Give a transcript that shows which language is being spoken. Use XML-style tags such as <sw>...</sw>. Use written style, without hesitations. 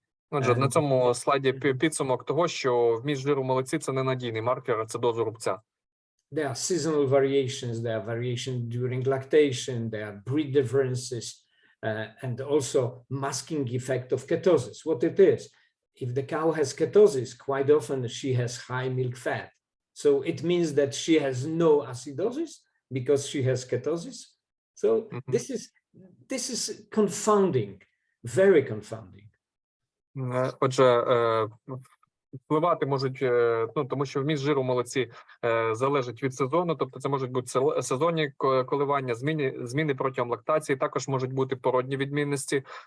<uk>Отже, на цьому слайді підсумок того, що вміст жиру в молоці – це ненадійний маркер ацидозу рубця.</uk> <en>There are seasonal variations, there are variations during lactation, there are breed differences, and also masking effect of ketosis. What it is, if the cow has ketosis, quite often she has high milk fat. So it means that she has no acidosis because she has ketosis. So this is confounding, very confounding.</en> <uk>Отже, впливати можуть, тому що вміст жиру в молоці залежить від сезону, тобто це можуть бути сезонні коливання, зміни протягом лактації, також можуть бути породні відмінності,</uk>